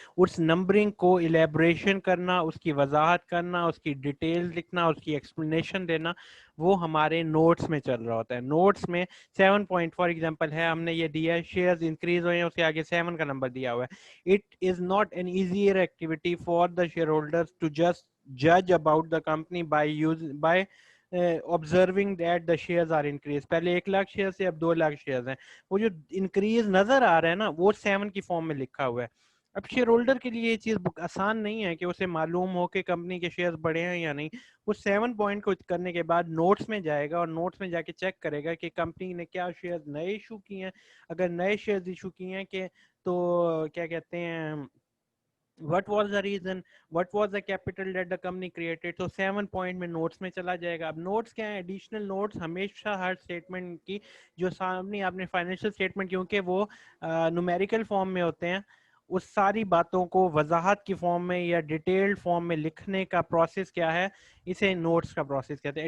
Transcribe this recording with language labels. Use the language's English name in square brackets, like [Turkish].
[Urdu] اس numbering کو الیبریشن کرنا, اس کی وضاحت کرنا, اس کی ڈیٹیل لکھنا, اس کی ایکسپلینیشن دینا, وہ ہمارے نوٹس میں چل رہا ہوتا ہے. نوٹس میں 7 پوائنٹ فار ایگزامپل ہے, ہم نے یہ دیا ہے شیئرز انکریز ہوئے ہیں, اس کے آگے 7 کا نمبر دیا ہوا ہے. [English] It is not an easier activity for the share holders to just judge about the company by observing that the shares are increased. [Urdu] پہلے 1 لاکھ شیئر سے اب 2 لاکھ شیئرز ہیں. وہ جو انکریز نظر آ رہا ہے نا وہ 7 کی فارم میں لکھا ہوا ہے. اب شیئر ہولڈر کے لیے یہ چیز آسان نہیں ہے کہ اسے معلوم ہو کہ کمپنی کے شیئرز بڑھے ہیں یا نہیں. وہ 7 پوائنٹ کو کرنے کے بعد نوٹس میں جائے گا اور نوٹس میں جا کے چیک کرے گا کہ کمپنی نے کیا شیئرز نئے ایشو کیے ہیں. اگر نئے شیئرز ایشو کیے ہیں کہ تو کیا کہتے ہیں [English] what was the reason, what was the capital that the company created. [Urdu] تو 7 پوائنٹ میں نوٹس میں چلا جائے گا. اب نوٹس کیا ہیں؟ ایڈیشنل نوٹس ہمیشہ ہر اسٹیٹمنٹ کی جو سامنے آپ نے فائنینشیل اسٹیٹمنٹ کیونکہ وہ نومیریکل فارم میں ہوتے ہیں اس ساری باتوں کو وضاحت کی فارم میں یا ڈیٹیلڈ فارم میں لکھنے کا پروسیس کیا ہے؟ اسے نوٹس کا پروسیس کہتے ہیں.